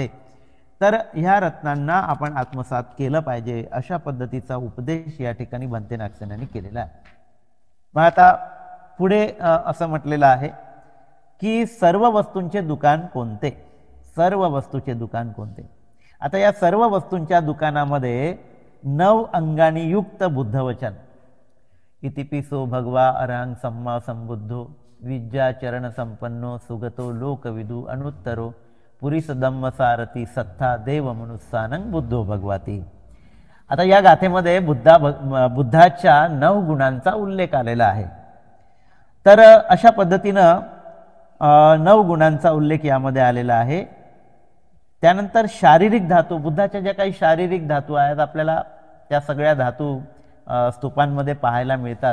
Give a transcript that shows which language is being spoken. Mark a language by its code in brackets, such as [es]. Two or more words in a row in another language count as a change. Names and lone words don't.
[mr] तर ह्या रत्नांना आपण आत्मसात केलं पाहिजे, अशा पद्धतीचा उपदेश या ठिकाणी भंते नागसेनांनी केलेला आहे. मग आता पुढे असं म्हटलेलं आहे की सर्व वस्तूंचे दुकान कोणते, सर्व वस्तूचे दुकान कोणते. आता या सर्व वस्तूंच्या दुकानामध्ये 9 अंगांनी युक्त बुद्धवचन, [pi] इतिपिसो भगवा अरहं सम्मा संबुद्धो विद्या चरण संपन्नो सुगतो लोकविदु अनुत्तरो पुरीस धम्म सारथी सत्ता देव मनुस्सानं बुद्धो भगवती. [mr] आता या गाथेमध्ये बुद्धाच्या 9 गुणांचा उल्लेख आलेला आहे. तर अशा पद्धतीनं 9 गुणांचा उल्लेख यामध्ये आलेला आहे. त्यानंतर शारीरिक धातू, बुद्धाच्या ज्या काही शारीरिक धातू आहेत, आपल्याला त्या सगळ्या धातू स्तूपांमध्ये पाहायला मिळतात.